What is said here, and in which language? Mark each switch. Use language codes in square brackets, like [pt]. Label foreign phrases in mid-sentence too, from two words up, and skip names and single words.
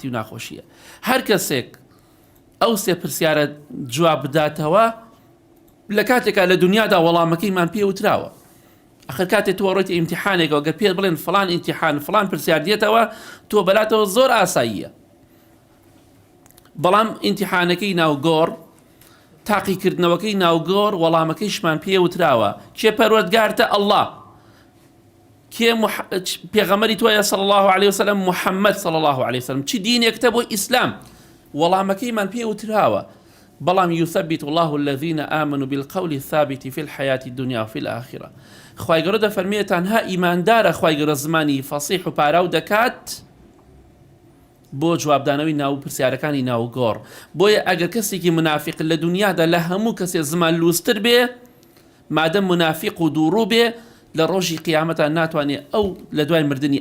[ckb] و ناخۆشیە هەر کەسێک ئەو سێ پرسیارە جواب بداتەوە لە کاتێکا لە دنیادا وەڵامەکەیمان پێ وتراوە ئەخر کاتێک تۆ ڕۆیتە ئیمتیحانێکەوە گەر پێت بڵێن فڵان ئیمتیحان فڵان پرسیار دێتەوە تۆ بەلاتەوە زۆر ئاساییە بەڵام ئیمتیحانەکەی ناوگۆڕ تاقیکردنەوەکەی ناوگۆڕ وەڵامەکەیشمان پێ وتراوە کێ پەروەردگارتە ئەڵڵا کێ پێغەمبەری تۆیە [ar] صلى الله عليه وسلم [ckb] محەممەد [ar] صلى الله عليه وسلم [ckb] چی دینێکتە بۆ ئیسلام وەڵامەکەیمان پێ وتراوە بەڵام [ar] يثبت الله الذين آمنوا بالقول الثابت في الحياة الدنيا وفي الآخرة [ckb] خوای گەورە دەفەرمێ تەنها ئیماندارە خوای گەورە زمانی فەسیح و پاراو دەکات بۆ جوابدانەوەی ناو پرسیارەکانی ناوگۆڕ بۆیە ئەگەر کەسێکی منافق لە دنیادا لە هەموو کەسێ زمان لوستر بێ مادەم منافق و دووڕوو بێ لە ڕۆژی قیامەتە ناتوانێت ئەو لە دوای مردنی